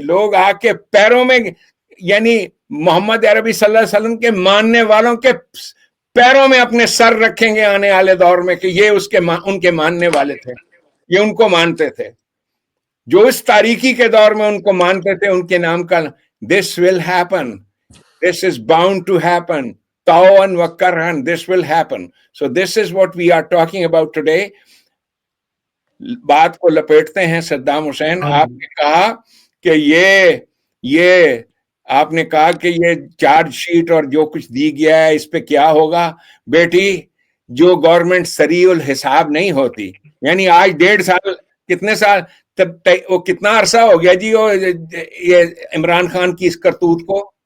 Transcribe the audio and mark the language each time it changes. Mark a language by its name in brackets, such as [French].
[Urdu] لوگ آ کے پیروں میں, یعنی محمد عربی صلی اللہ علیہ وسلم کے ماننے والوں کے پیروں میں اپنے سر رکھیں گے آنے والے دور میں کہ یہ ان کے ماننے والے تھے, یہ ان کو مانتے تھے. جو اس تاریخی کے دور میں ان کو مانتے تھے, ان کے نام کا [English] this will happen, this is bound to happen, [Urdu] طوعاً وکرہاً, [English] this will happen. So this is what we are talking about today. [Urdu] بات کو لپیٹتے ہیں. صدام حسین, آپ نے کہا کہ یہ آپ نے کہا کہ یہ چارج شیٹ اور جو کچھ دی گیا ہے اس پہ کیا ہوگا. بیٹی, جو گورنمنٹ سریع الحساب نہیں ہوتی, یعنی آج 1.5 سال, کتنے سال, وہ کتنا عرصہ ہو گیا جی یہ عمران خان کی اس کرتوت کو,